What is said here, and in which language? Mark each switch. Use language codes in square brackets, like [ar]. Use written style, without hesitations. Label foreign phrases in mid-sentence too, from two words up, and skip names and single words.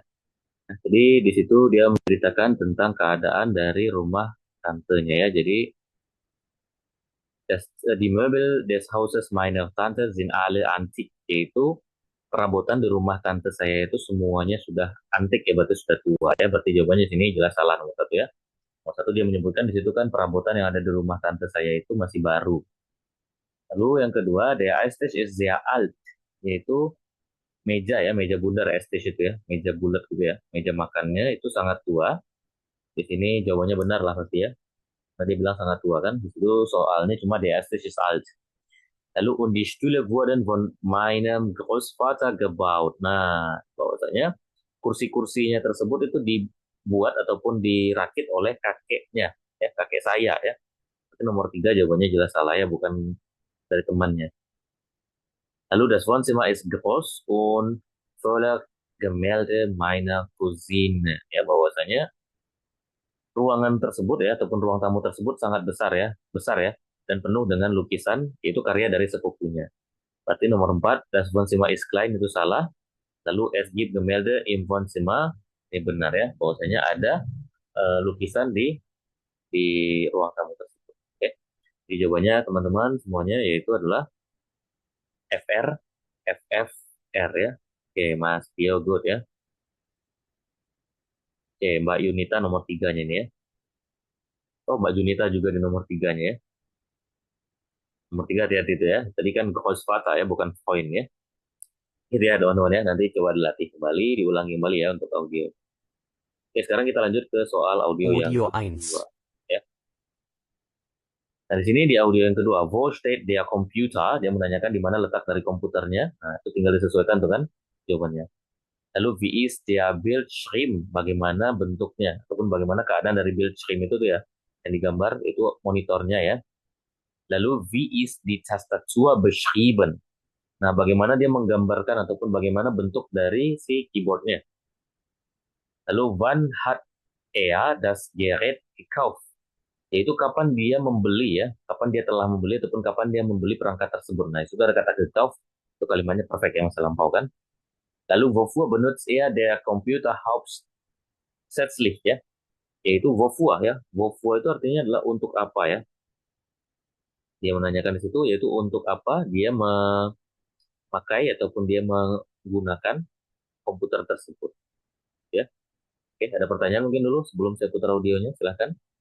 [id] Nah, jadi di situ dia menceritakan tentang keadaan dari rumah tantenya ya. Jadi [de] die Möbel des Hauses meiner Tante sind alle antik, [id] yaitu perabotan di rumah tante saya itu semuanya sudah antik ya, berarti sudah tua ya. Berarti jawabannya sini jelas salah nomor satu ya. Nomor satu dia menyebutkan di situ kan perabotan yang ada di rumah tante saya itu masih baru. Lalu yang kedua, [de] der Esstisch ist sehr alt, [id] yaitu meja ya, meja bundar Esstisch itu ya, meja bulat gitu ya. Meja makannya itu sangat tua. Di sini jawabannya benar lah pasti ya. Tadi bilang sangat tua kan. Di situ soalnya cuma [de] der Esstisch ist alt. Lalu und die Stühle wurden von meinem Großvater gebaut. [id] Nah, bahwasanya kursi-kursinya tersebut itu dibuat ataupun dirakit oleh kakeknya, ya kakek saya ya. Itu nomor tiga jawabannya jelas salah ya, bukan dari temannya. [de] Lalu das Wohnzimmer ist groß und voller Gemälde meiner Cousine. [id] Ya, bahwasanya ruangan tersebut ya ataupun ruang tamu tersebut sangat besar ya, dan penuh dengan lukisan yaitu karya dari sepupunya. Berarti nomor 4, [de] das Wohnzimmer ist klein [id] itu salah. Lalu es gibt Gemälde im Wohnzimmer, ini benar ya, bahwasanya ada lukisan di ruang tamu tersebut. Oke. Jadi jawabannya teman-teman semuanya yaitu adalah FR, FFR ya. Oke, Mas Tio good ya. Oke, Mbak Yunita nomor tiganya ini ya. Oh, Mbak Junita juga di nomor tiganya ya. Nomor tiga hati-hati itu ya. Tadi kan Großvater ya, bukan poin ya. Itu ya teman-teman ya. Nanti coba dilatih kembali, diulangi kembali ya untuk audio. Oke, sekarang kita lanjut ke soal audio yang Audio kedua. 1. Ya. Nah, di sini di audio yang kedua, [de] wo steht der Computer? [id] Dia menanyakan di mana letak dari komputernya. Nah, itu tinggal disesuaikan dengan jawabannya. Lalu, [de] wie ist der Bildschirm? [id] Bagaimana bentuknya? Ataupun bagaimana keadaan dari Bildschirm itu tuh ya. Yang digambar itu monitornya ya. Lalu, [de] wie ist die Tastatur beschrieben? [id] Nah, bagaimana dia menggambarkan ataupun bagaimana bentuk dari si keyboardnya. Lalu, [de] wann hat er das Gerät gekauft? [id] Yaitu kapan dia membeli ya, kapan dia telah membeli ataupun kapan dia membeli perangkat tersebut. Nah, itu ada kata gekauft, itu kalimatnya perfect yang saya lampaukan. Lalu, [de] wofür benutzt er der Computer hauptsächlich [id] ya, yaitu [de] wofür ya. [id] Wofür itu artinya adalah untuk apa ya. Dia menanyakan di situ yaitu untuk apa dia memakai ataupun dia menggunakan komputer tersebut ya. Oke, ada pertanyaan mungkin dulu sebelum saya putar audionya, silahkan.